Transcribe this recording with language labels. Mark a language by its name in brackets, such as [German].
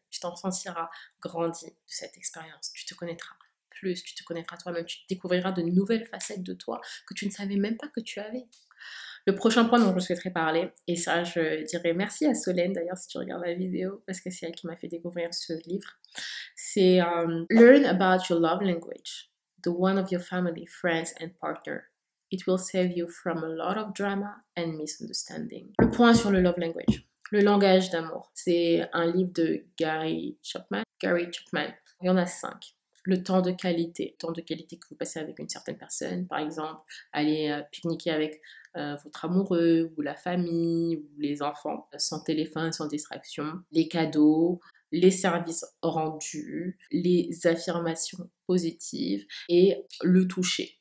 [French] Tu t'en sentiras grandi de cette expérience. Tu te connaîtras plus, tu te connaîtras toi-même, tu découvriras de nouvelles facettes de toi que tu ne savais même pas que tu avais. Le prochain point dont je souhaiterais parler, et ça je dirais merci à Solène d'ailleurs si tu regardes la vidéo, parce que c'est elle qui m'a fait découvrir ce livre, c'est [English] Learn about your love language, the one of your family, friends and partner. It will save you from a lot of drama and misunderstanding. [French] Le point sur le love language, le langage d'amour, c'est un livre de Gary Chapman. Il y en a 5. Le temps de qualité que vous passez avec une certaine personne, par exemple, aller pique-niquer avec votre amoureux, ou la famille, ou les enfants, sans téléphone, sans distraction, les cadeaux, les services rendus, les affirmations positives et le toucher.